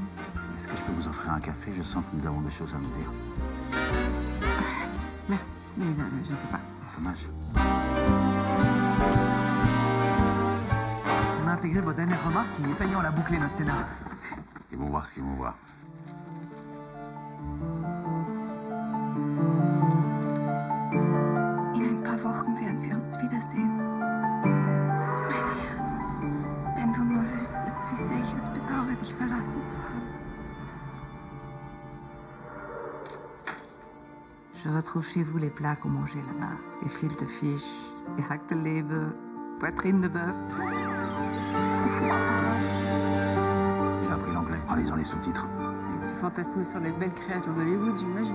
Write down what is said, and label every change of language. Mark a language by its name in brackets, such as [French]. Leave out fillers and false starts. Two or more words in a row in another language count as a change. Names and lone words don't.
[French] Est-ce que je peux vous offrir un café? Je sens que nous avons des choses à nous dire. Merci, mais je ne peux pas. Dommage. On a intégré vos dernières remarques et ça y est, on a bouclé notre scénario. Ils vont voir ce qu'ils vont voir. [German] In ein paar Wochen werden wir uns wiedersehen. Mein Herz, wenn du nur wüsstest, wie sehr ich es bedauere, dich verlassen zu haben. [French] Je retrouve chez vous les plats qu'on mangeait là-bas. Les filet fish, les hack de leber, poitrine de bœuf. J'ai appris l'anglais en lisant les sous-titres. Tu fantasmes sur les belles créatures d'Hollywood, j'imagine.